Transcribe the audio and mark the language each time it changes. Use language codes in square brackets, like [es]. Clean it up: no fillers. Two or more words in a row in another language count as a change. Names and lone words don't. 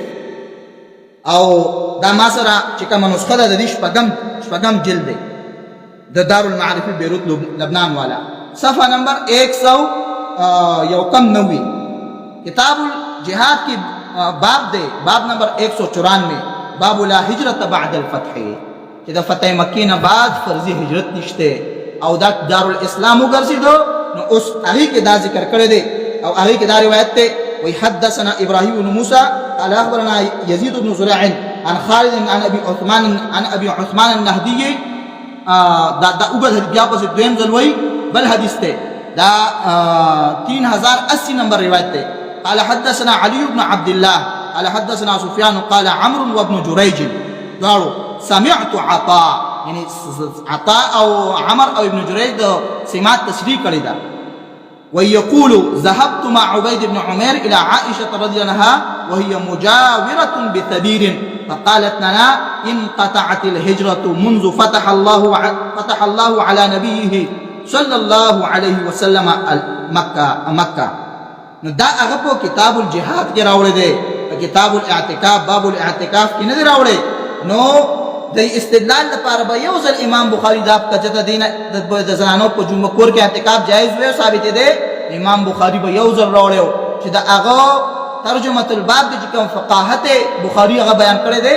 [ps] او دا ما سره چې کومه نسخه ده د دې شپږم جلد دی د دارالمعارف بیروت لبنان والا، صفحه نمبر 190 کتاب الجهاد کی باب دے، باب نمبر 194 باب لا هجرت بعد الفتح، چې د فتح مکې نه بعد فرضي هجرت نشته او دا دارالاسلام وګرځېدو. نو اوس هغې کې دا ذکر کړی دی او هغې کې دا روایت دی. [ar] وی حدثنا ابراهيم بن موسى قال اخبرنا يزيد بن زريع عن خالد عن ابي عثمان النهدي. [ps] دا اوږد بیا پسې دویم ځل وایي بل حدیث دی، دا 3080 نمبر روایت دی. [ar] قال حدثنا علي بن عبد الله قال حدثنا سفيان قال عمرو وابن جريج قالوا سمعت عطاء، [ps] یعنی عطاء او عمر او ابن جريج د سماعت تشریح کړی دا. [ar] ويقول ذهبت مع عبيد بن عمير الى عائشه رضي الله عنها وهي مجاوره بثبير فقالت لنا انقطعت الهجره منذ فتح الله على نبيه صلى الله عليه وسلم مکه. [ps] نو دا هغه په کتاب الجهاد کې راوړی دی، په کتاب الاعتکاف باب الاعتکاف کې نه دی راوړی. نو د استدلال لپاره به یو ځل امام بخاري دا کچته دینه د زنانو په جمعه کور کې اعتکاف جایز وي ثابت دی، امام بخاري به یو ځل راوړی چې دا هغه ترجمه الباب د کوم فقاهت بخاري هغه بیان کړی دی.